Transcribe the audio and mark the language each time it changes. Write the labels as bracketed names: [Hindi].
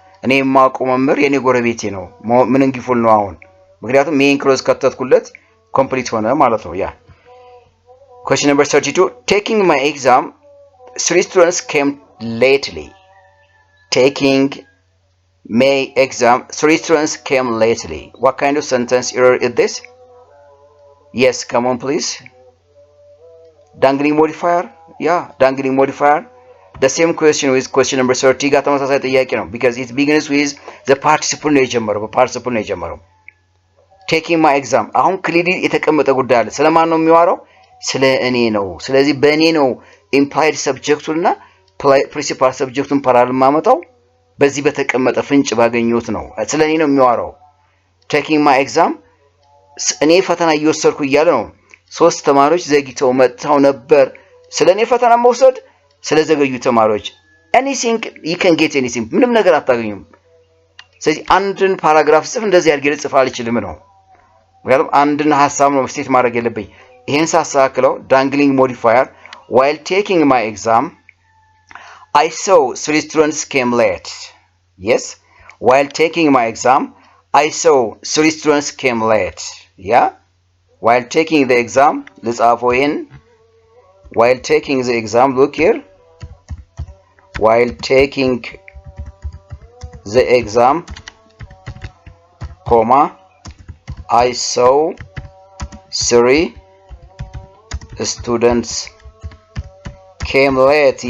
[Amharic] እኔ የማውቀው መምህር የኔ ጎረቤቴ ነው። meaningful ነው አሁን ምክንያቱም main clause ከተትኩለት complete ሆነ ማለት ነው። ያ [English] question number 32. Taking my exam, 3 students came lately. Taking my exam, 3 students came lately. What kind of sentence error is this? Yes, come on please. Dangling modifier. Yeah, dangling modifier. The same question with question number 30 [Amharic] ጋር ተመሳሳይ ጥያቄ ነው [English] because it begins with the participle [Amharic] ነው የጀመረው። [English] Taking my exam. [Amharic] አሁን ክሊዲ የተቀመጠ ጉዳይ አለ። ስለማን ነው የሚዋራው? ስለ እኔ ነው። ስለዚህ በእኔ ነው implied subjecቱና principal subjecቱን ፓራል ማመጣው በዚህ በተቀመጠ ፍንጭ ባገኘሁት ነው። ስለ እኔ ነው የሚዋራው። [English] Taking my exam [Amharic] እኔ ፈተና እየወሰድኩ እያለ ነው። 3 ተማሪዎች ዘግይተው መጥተው ነበር። ስለ እኔ ፈተና መውሰድ ስለ ዘገዩ ተማሪዎች [English] anything you can get anything [Amharic] ምንም ነገር አታገኙም። ስለዚህ አንድን ፓራግራፍ ጽፍ እንደዚህ አድርጌ ልጽፍ አልችልም ነው። ምክንያቱም አንድን ሐሳብ ነው ስቴት ማድረግ የለብኝ። ይሄን ሳስተካክለው dangling modifier [English] while taking my exam I saw 3 students came late. Yes, while taking my exam I saw 3 students came late. Yeah, while taking the exam, let's in while taking the exam, look here, while taking the exam, comma, I saw 3 students came late.